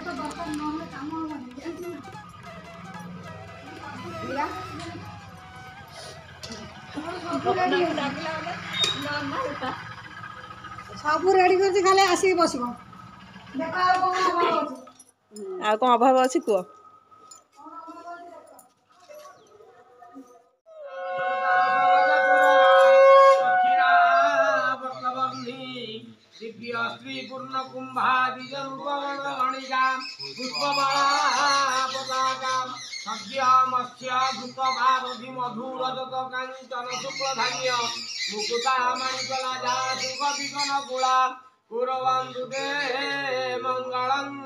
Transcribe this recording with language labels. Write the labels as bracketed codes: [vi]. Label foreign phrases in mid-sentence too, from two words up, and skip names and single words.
[or] ସବୁ ରେଡି କରିଛି, ଖାଲି ଆସିକି ବସିବ। ଆଉ କ'ଣ ଅଭାବ ଅଛି କୁହ? [sa] श्री पूर्ण कुंभादिज रूपगणिका पुष्पमाला पताका सद्य मत्स्य धूत भारती मधुर जत कांचन शुक्लधान्य मुकुता मणिकला जातु कविगण गुला कुर्वन्तु ते मंगलम